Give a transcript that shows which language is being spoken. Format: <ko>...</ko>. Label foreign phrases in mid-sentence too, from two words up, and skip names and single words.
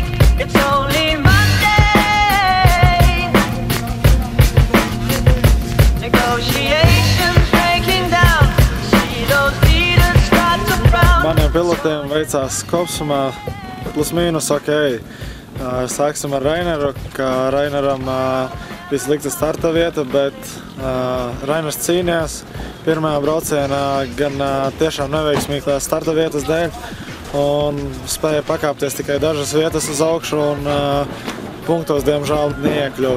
<en>It's only Monday. Negotiations breaking down. See those leaders start to frown.</en> <lv>Maniem pilotiem veicās kopsumā plus mīnus ok. Sāksim ar Raineru, ka Raineram bija slikta starta vieta, bet Rainers cīnījās pirmajā braucienā gan tiešām neveiksmīgi starta vietas dēļ un spēja pakāpties tikai dažas vietas uz augšu un punktos diemžēl neiekļuva.</lv>